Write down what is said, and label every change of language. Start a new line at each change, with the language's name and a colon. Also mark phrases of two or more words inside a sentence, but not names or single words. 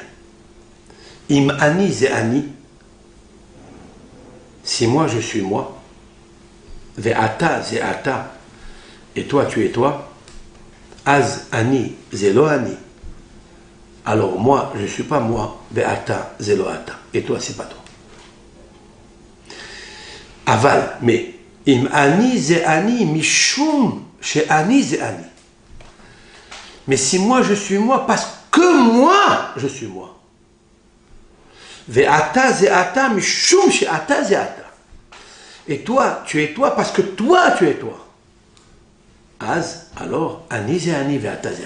Hebrew: אם אני זה אני.
French: Si moi je suis moi,
Hebrew: ואתה זה אתה,
French: et toi tu es toi,
Hebrew: אז אני זה לא אני.
French: Alors moi je ne suis pas moi,
Hebrew: ואתה זה לא אתה,
French: et toi c'est pas toi.
Hebrew: Aval, mais אם אני זה אני משום שאני זה אני.
French: Mais si moi je suis moi, parce que moi je suis moi.
Hebrew: ואתה זה אתה משום שאתה זה אתה.
French: Et toi, tu es toi parce que toi, tu es toi. Az, alors, Ani et Ani ve'ataziat.